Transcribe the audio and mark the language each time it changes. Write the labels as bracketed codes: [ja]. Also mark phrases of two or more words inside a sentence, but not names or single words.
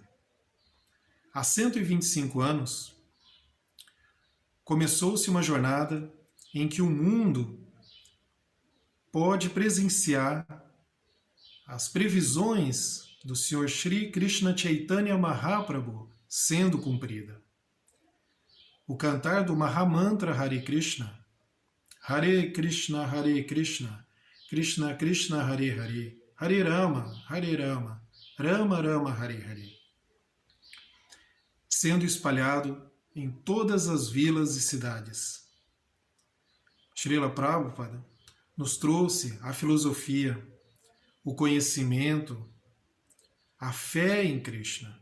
[pt] Há 125 anos, começou-se uma jornada em que o mundo pode presenciar as previsões do Senhor Shri Krishna Chaitanya Mahaprabhu sendo cumprida. O cantar do [sa] Mahamantra Hare Krishna, Krishna, Krishna Krishna, Hare Hare, Hare Rama, Rama Rama, Hare Hare, [pt] sendo espalhado em todas as vilas e cidades. Srila Prabhupada nos trouxe a filosofia, o conhecimento, a fé em Krishna.